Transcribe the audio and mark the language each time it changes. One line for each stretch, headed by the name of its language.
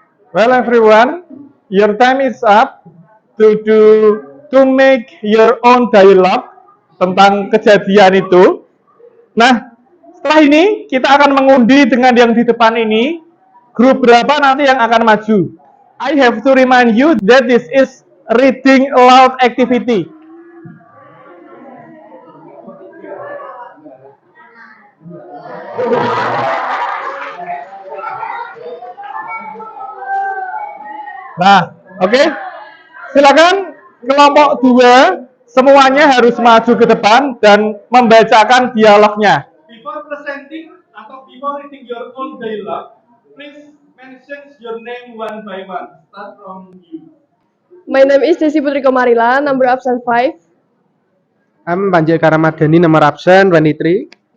English: Well, everyone, your time is up to do to make your own dialogue
Indonesian: tentang kejadian itu. Nah, setelah ini kita akan mengundi dengan yang di depan ini, grup berapa nanti yang akan maju.
English: I have to remind you that this is reading aloud activity.
Indonesian: Nah, oke. Silakan kelompok 2 semuanya harus maju ke depan dan membacakan dialognya.
English: Before presenting atau before reading your own dialogue, please mention your name one by one. Start from you. My name is Desi Putri Komarila, number absent 5. I'm Panji Karamadani,
Indonesian: nomor absen
English: 23.